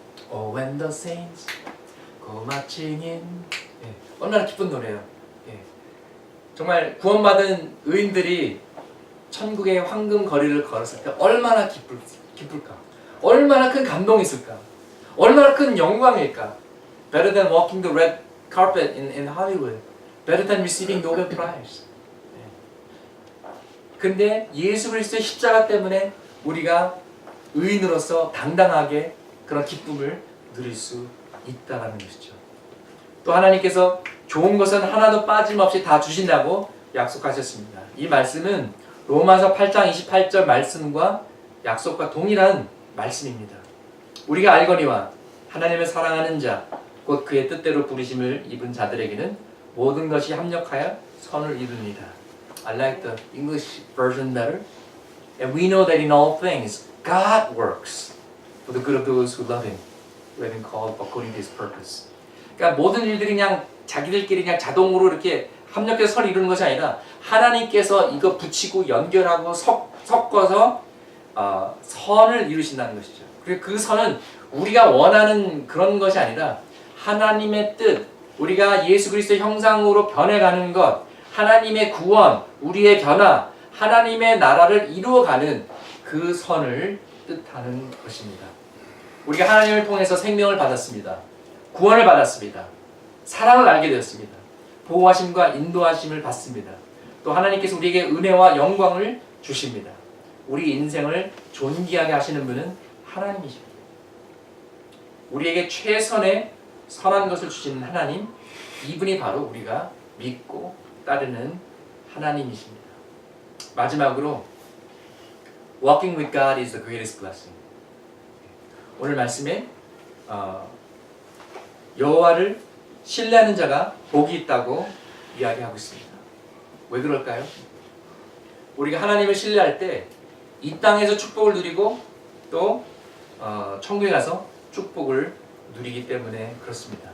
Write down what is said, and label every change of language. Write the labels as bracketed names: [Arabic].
[English] Oh, when the saints go marching in. [Korean] 예, 얼마나 기쁜 노래예요. 예, 정말 구원받은 의인들이 천국의 황금 거리를 걸었을 때 얼마나 기쁠까? 얼마나 큰 감동이 있을까? 얼마나 큰 영광일까? [English] Better than walking the red carpet in Hollywood. Better than receiving Nobel Prize. [Korean] 근데 예수 그리스도의 십자가 때문에 우리가 의인으로서 당당하게 그런 기쁨을 누릴 수 있다는 것이죠. 또 하나님께서 좋은 것은 하나도 빠짐없이 다 주신다고 약속하셨습니다. 이 말씀은 로마서 8장 28절 말씀과 약속과 동일한 말씀입니다. 우리가 알거니와 하나님을 사랑하는 자, 곧 그의 뜻대로 부르심을 입은 자들에게는 모든 것이 합력하여 선을 이룹니다. [English] I like the English version better. And we know that in all things God works for the good of those who love Him, who have been called according to His purpose. [Korean] 그러니까 모든 일들이 그냥 자기들끼리 그냥 자동으로 이렇게 합력해서 선을 이루는 것이 아니라 하나님께서 이거 붙이고 연결하고 섞어서 선을 이루신다는 것이죠. 그리고 그 선은 우리가 원하는 그런 것이 아니라 하나님의 뜻, 우리가 예수 그리스도의 형상으로 변해가는 것, 하나님의 구원, 우리의 변화, 하나님의 나라를 이루어가는 그 선을 뜻하는 것입니다. 우리가 하나님을 통해서 생명을 받았습니다. 구원을 받았습니다. 사랑을 알게 되었습니다. 보호하심과 인도하심을 받습니다. 또 하나님께서 우리에게 은혜와 영광을 주십니다. 우리 인생을 존귀하게 하시는 분은 하나님이십니다. 우리에게 최선의 선한 것을 주시는 하나님, 이분이 바로 우리가 믿고 따르는 하나님이십니다. 마지막으로 [English] Walking with God is the greatest blessing. [Korean] 오늘 말씀에 여호와를 신뢰하는 자가 복이 있다고 이야기하고 있습니다. 왜 그럴까요? 우리가 하나님을 신뢰할 때 이 땅에서 축복을 누리고 또 천국에 가서 축복을 누리기 때문에 그렇습니다.